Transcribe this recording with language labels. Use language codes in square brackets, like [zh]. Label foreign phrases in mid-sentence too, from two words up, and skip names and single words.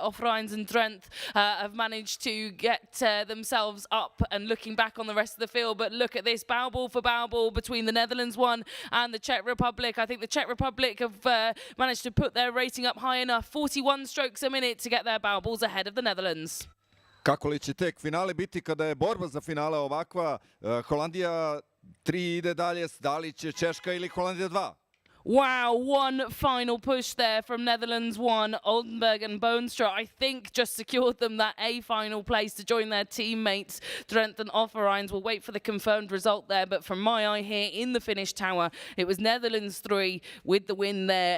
[en] Offerijns and Drent have managed to get themselves up and looking back on the rest of the field. But look at this, bow ball for bow ball between the Netherlands 1 and the Czech Republic. I think the Czech Republic have managed to put their rating up high enough, 41 strokes a minute, to get their bow balls ahead of the Netherlands. [sr] Kako li će tek finale biti kada je borba za finale ovakva? Holandija 3 ide dalje, da li će Češka ili Holandija 2? [en] Wow, one final push there from Netherlands 1. Oldenburg and Boonstra, I think, just secured them that A final place to join their teammates. Drent and Offerijns will wait for the confirmed result there, but from my eye here in the finish tower, it was Netherlands 3 with the win there.